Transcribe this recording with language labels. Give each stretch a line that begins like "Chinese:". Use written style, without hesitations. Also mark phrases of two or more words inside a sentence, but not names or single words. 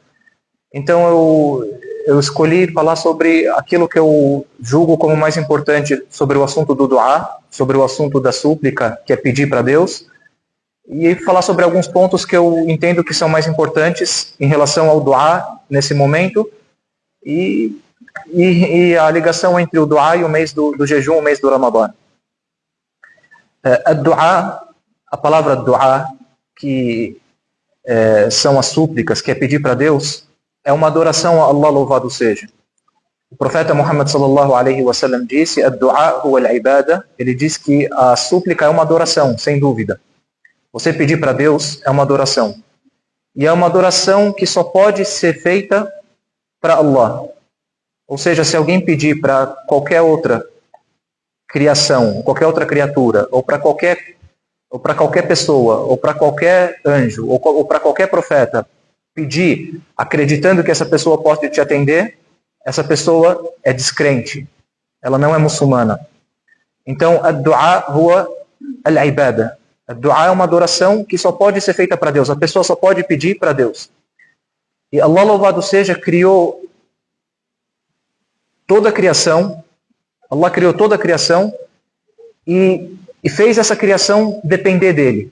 Portuguese: Então eu escolhi falar sobre aquilo que eu julgo como mais importante sobre o assunto do duá, sobre o assunto da súplica, que é pedir para Deus, e falar sobre alguns pontos que eu entendo que são mais importantes em relação ao duá nesse momento e a ligação entre o duá e o mês do jejum, o mês do Ramadã. A palavra duá, que são as súplicas, que é pedir para Deus, é uma adoração a Allah, louvado seja. O profeta Muhammad
Arabic: صلى الله عليه وسلم
Portuguese: disse:
Arabic: "الدعاء هو العبادة".
Portuguese: Ele diz que a súplica é uma adoração, sem dúvida. Você pedir para Deus é uma adoração. E é uma adoração que só pode ser feita para Allah. Ou seja, se alguém pedir para qualquer outra criação, qualquer outra criatura, ou para qualquer pessoa, ou para qualquer anjo, ou para qualquer profeta, pedir acreditando que essa pessoa pode te atender, essa pessoa é descrente. Ela não é muçulmana. Então,
Arabic: الدعاء هو العبادة.
Portuguese: Ad-du'a é uma adoração que só pode ser feita para Deus. A pessoa só pode pedir para Deus. E Allah, louvado seja, criou toda a criação. Allah criou toda a criação e fez essa criação depender dele.